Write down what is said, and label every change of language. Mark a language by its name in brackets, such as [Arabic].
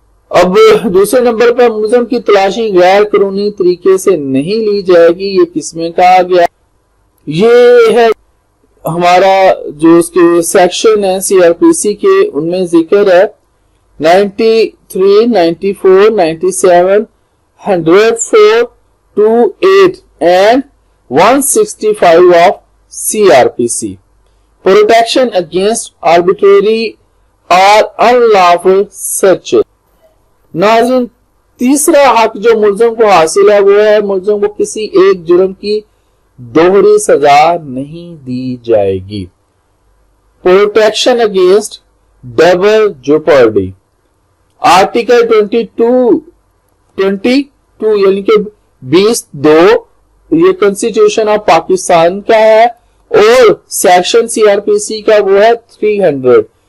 [Hindi] अब दूसरे नंबर पर मुल्ज़म की तलाशी गैर कानूनी तरीके से नहीं ली जाएगी, ये किसमें कहा गया, ये है हमारा जो उसके सेक्शन है CRPC के, उनमें जिक्र है 93, 94, 97, 104, [English] 28 and 165 of CRPC। Protection against arbitrary or unlawful searches. [Hindi] नाज़रीन, तीसरा हक जो मुल्ज़िम को हासिल है वो है मुल्ज़िम को किसी एक जुर्म की दोहरी सजा नहीं दी जाएगी। [English] Protection against double jeopardy. [Hindi] Article 22 यानी कि 20(2) ये कॉन्स्टिट्यूशन ऑफ पाकिस्तान का है और सेक्शन सीआरपीसी का वो है 300।